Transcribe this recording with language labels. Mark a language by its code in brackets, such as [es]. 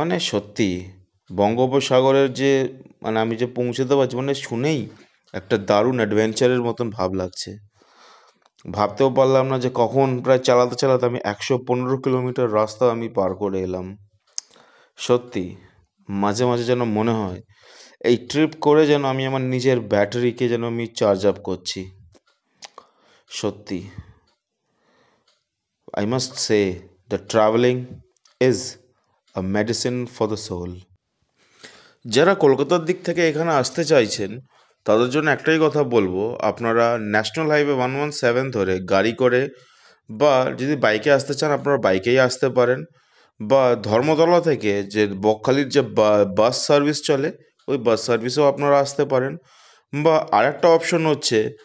[bn] সত্যি বঙ্গোপসাগরের যে আমি যে পৌঁছতে পারছি, শুনেই একটা দারুণ অ্যাডভেঞ্চারের মতন ভাব লাগছে। ভাবতেও পারলাম না যে কখন প্রায় চালাতে চালাতে আমি 115 কিলোমিটার রাস্তা আমি পার করে এলাম। সত্যি মাঝে মাঝে যেন মনে হয় এই ট্রিপ করে যেন আমি আমার নিজের ব্যাটারিকে যেন আমি চার্জ আপ করছি। [en] সত্যি I must say that traveling is a medicine for the soul. [bn] যারা কলকাতার দিক থেকে এখানে আসতে চাইছেন তাদের জন্য একটাই কথা বলবো, আপনারা ন্যাশনাল হাইওয়ে 117 ধরে গাড়ি করে, বা যদি বাইকে আসতে চান আপনারা বাইকেই আসতে পারেন, বা ধর্মতলা থেকে যে বকখালির যে বাস সার্ভিস চলে ওই বাস সার্ভিসেও আপনারা আসতে পারেন, বা আরেকটা অপশন হচ্ছে